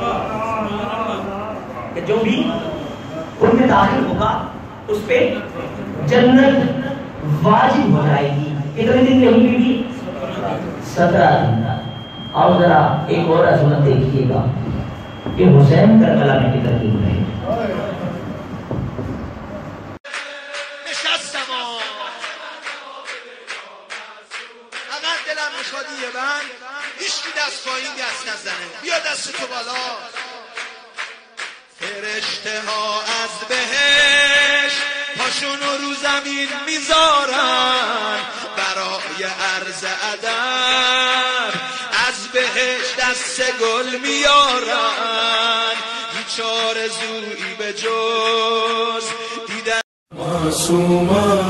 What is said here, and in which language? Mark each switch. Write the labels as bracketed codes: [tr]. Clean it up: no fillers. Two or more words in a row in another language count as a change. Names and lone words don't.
[ur] کہ جو بھی کل میں داخل ہوگا اس پہ جنت واجب ہو جائے گی. کتنے دن رہی بیوی؟ 17 دن. اور ذرا ایک اور عظمت دیکھیے گا کہ حسین کربلا میں کتنے دن رہے. [fa] بیا دست تو بالا. فرشته ها از بهش پاشونو رو زمین میذارن برای عرض ادب از بهش دست گل میارن هیچ آرزویی به جز دیدن معصومه